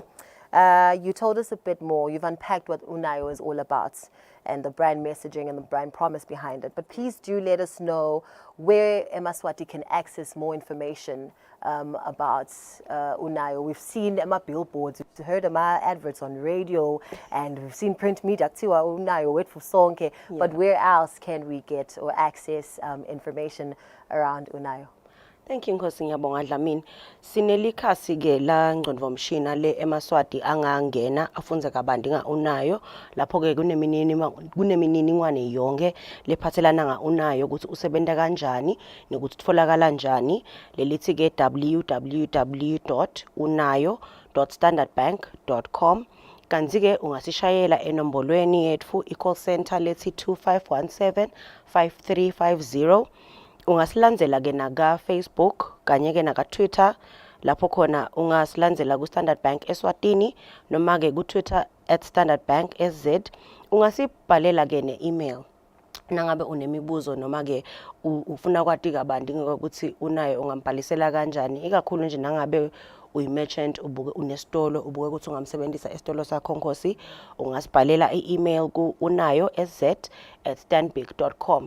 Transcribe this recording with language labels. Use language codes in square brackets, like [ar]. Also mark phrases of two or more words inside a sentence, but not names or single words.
[en] Sibusile, You told us a bit more. You've unpacked what Unayo is all about and the brand messaging and the brand promise behind it. But please do let us know where Emaswati can access more information about Unayo. We've seen Emma billboards, we've heard Emma adverts on radio, and we've seen print media too. [ss] Unayo, wetfu, sonkhe. [en] But where else can we get or access information around Unayo? Thank you Nkosi ngiyabonga Dlamini. [ss] Sinelikhasi ke la ngqondvomshina le eMaswati angangena afunze kabanti nga Unayo. Lapho ke kunemininingwane yonke lephathelana nga Unayo ukuthi usebenza kanjani nokuthi utfolakala kanjani. Lelithi ke www.unayo.standardbank.com. Kanti ke ungasishayela enombolweni yethu i- [en] call center [ss] lethi 2517 5350. Ungasilandzela ke naga Facebook kanye ke naga Twitter lapho khona ungasilandzela ku Standard Bank Eswatini noma ke ku Twitter @standardbank.sz. Ungasibhalela ke ne-email nangabe unemibuzo noma ke ufuna kwati kabanti ukuthi Unayo ungambhalisela kanjani, ikakhulu nje nangabe uyi-merchant ubuke unesitolo ubuke ukuthi ungamsebenzisa esitolo sakho Nkosi, ungasibhalela i-email ku unayo.sz@stanbic.com.